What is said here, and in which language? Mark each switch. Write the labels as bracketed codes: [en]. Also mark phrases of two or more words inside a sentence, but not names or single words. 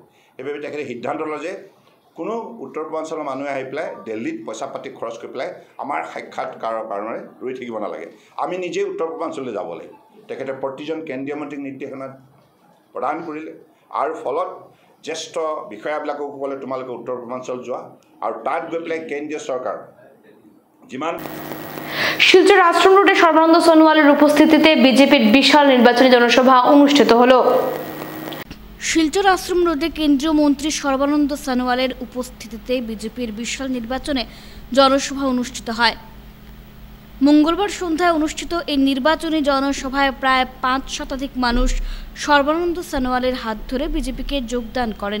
[as] সেইবাবে তেখেতে সিদ্ধান্ত ল'লে যে কোনো উত্তৰ পূৰ্বাঞ্চলৰ মানুহে আহি পেলাই দিল্লীত পইচা পাতি খৰচ কৰি পেলাই আমাৰ সাক্ষাৎকাৰৰ কাৰণে ৰৈ থাকিব নালাগে, আমি নিজেই উত্তৰ পূৰ্বাঞ্চললৈ যাব লাগিব। তেখেতে প্ৰতিজন কেন্দ্ৰীয় মন্ত্ৰীক নিৰ্দেশনা প্ৰদান কৰিলে আৰু ফলত জ্যেষ্ঠ বিষয়াবিলাকক ক'লে তোমালোকে উত্তৰ পূৰ্বাঞ্চল যোৱা আৰু তাত গৈ পেলাই কেন্দ্ৰীয় চৰকাৰ যিমান। [bn] শিলচর আশ্রম রোডে সর্বানন্দ সোনোয়ালের উপস্থিতিতে বিজেপির বিশাল নির্বাচনী জনসভা অনুষ্ঠিত হলো। শিলচর আশ্রম রোডে কেন্দ্রীয় মন্ত্রী সর্বানন্দ সোনোয়ালের উপস্থিতিতে বিজেপির বিশাল নির্বাচনে জনসভা অনুষ্ঠিত হয়। মঙ্গলবার সন্ধ্যায় অনুষ্ঠিত এই নির্বাচনী জনসভায় প্রায় 5 শতাধিক মানুষ সর্বানন্দ সোনোয়ালের হাত ধরে বিজেপিকে যোগদান করেন।